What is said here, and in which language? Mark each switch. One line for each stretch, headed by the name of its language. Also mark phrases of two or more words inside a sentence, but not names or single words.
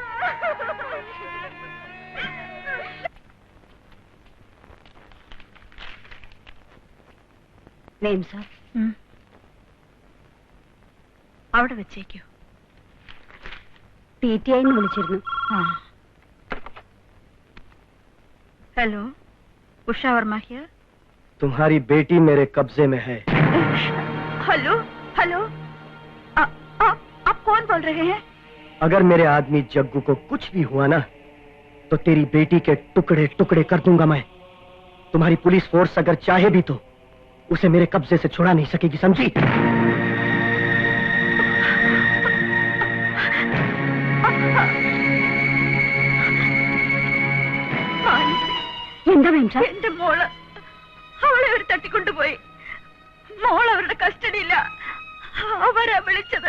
Malayalam: നെയിം സാർ, അവിടെ വെച്ചേക്കോ. PTI വിളിച്ചിരുന്നു. ഹലോ, ഉഷ വർമ്മ ഹിയർ.
Hindi: तुम्हारी बेटी मेरे कब्जे में है. हेलो हेलो, आप कौन बोल रहे हैं? अगर मेरे आदमी जग्गू को कुछ भी हुआ ना तो तेरी बेटी के टुकड़े टुकड़े कर दूंगा मैं. तुम्हारी पुलिस फोर्स अगर चाहे भी तो उसे मेरे कब्जे से छुड़ा नहीं सकेगी, समझी?
Malayalam: എന്താ വേണ്ട? എന്റെ മോള്, അവളെ അവർ തട്ടിക്കൊണ്ടുപോയി. മോൾ അവരുടെ കസ്റ്റഡിയില്ല. അവരാ വിളിച്ചത്.